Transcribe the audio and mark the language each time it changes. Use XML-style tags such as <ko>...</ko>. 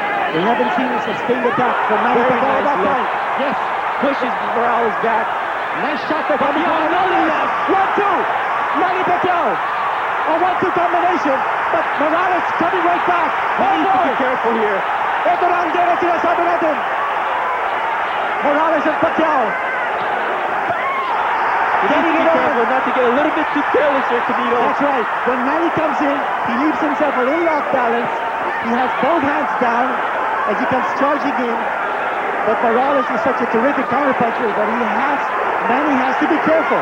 <en>We haven't seen a sustained attack from Manny Pacquiao. Nice left. Yes. Pushes Morales back. Nice shot by Pacquiao. Another left. 1-2. Manny Pacquiao. A 1-2 combination. But Morales coming right back. He needs to be careful here.</en> <tl>Ito na ang gera sinasabi natin.</tl> <en>Morales and Pacquiao. He needs to be careful not to get a little bit too careless here, Quinito. That's right. When Manny comes in, he leaves himself a little off balance. He has both hands down as he comes charging in. But Morales is such a terrific counterpuncher that Manny has to be careful.</en>